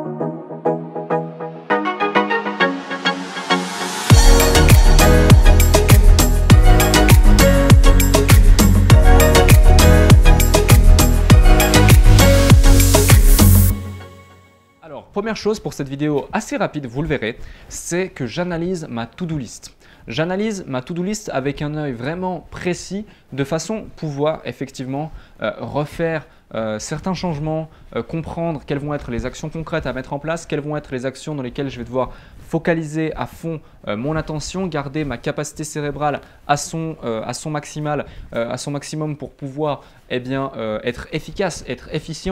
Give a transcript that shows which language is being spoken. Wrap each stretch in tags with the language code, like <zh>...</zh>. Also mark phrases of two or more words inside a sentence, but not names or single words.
<fr>Alors, première chose pour cette vidéo assez rapide, vous le verrez, c'est que j'analyse ma</fr> <en>to-do list.</en> <fr>J'analyse ma</fr> <en>to-do list</en> <fr>avec un œil vraiment précis de façon à pouvoir effectivement refaire certains changements, comprendre quelles vont être les actions concrètes à mettre en place, quelles vont être les actions dans lesquelles je vais devoir focaliser à fond mon attention, garder ma capacité cérébrale à son maximum pour pouvoir être efficace, être efficient.</fr>